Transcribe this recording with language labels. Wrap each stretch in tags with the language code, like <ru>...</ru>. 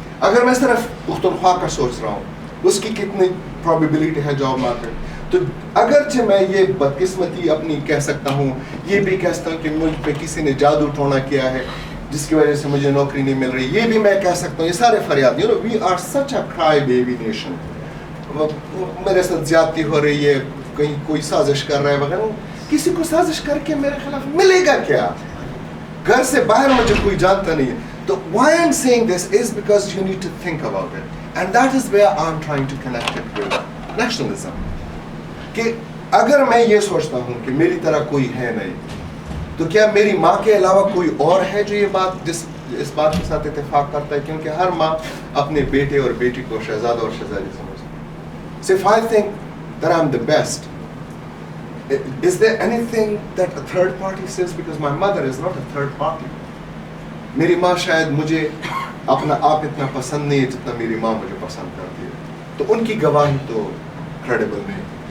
<ur>اگر میں صرف پختونخوا کا سوچ رہا ہوں, اس کی کتنی پرابیبلٹی ہے جاب مارکیٹ, تو اگرچہ میں یہ بدقسمتی اپنی کہہ سکتا ہوں, یہ بھی کہہ سکتا ہوں کہ مجھ پہ کسی نے جادو ٹونا کیا ہے جس کی وجہ سے مجھے نوکری نہیں مل رہی, یہ بھی میں کہہ سکتا ہوں. یہ سارے فریاد,</ur> <en>you know, we are such a cry baby nation.</en> <ur>میرے ساتھ زیادتی ہو رہی ہے, کہیں کوئی سازش کر رہا ہے وغیرہ. کسی کو سازش کر کے میرے خلاف ملے گا کیا؟ گھر سے باہر مجھے کوئی جانتا نہیں ہے.</ur> <en>تو why I'm saying this is because you need to think about it, and that is where I'm trying to connect it with nationalism.</en> <ur>کہ اگر میں یہ سوچتا ہوں کہ میری طرح کوئی ہے نہیں, تو کیا میری ماں کے علاوہ کوئی اور ہے جو یہ بات اس بات کے ساتھ اتفاق کرتا ہے؟ کیونکہ ہر ماں اپنے بیٹے اور بیٹی کو شہزادہ اور شہزادی سمجھتی ہے.</ur> <en>So if I think that I'm the best, is there anything that a third party says? Because my mother is not a third party.</en> <ur>میری ماں شاید مجھے اپنا آپ اتنا پسند نہیں ہے جتنا میری ماں مجھے پسند کرتی ہے, تو ان کی گواہی تو کریڈیبل نہیں.</ur>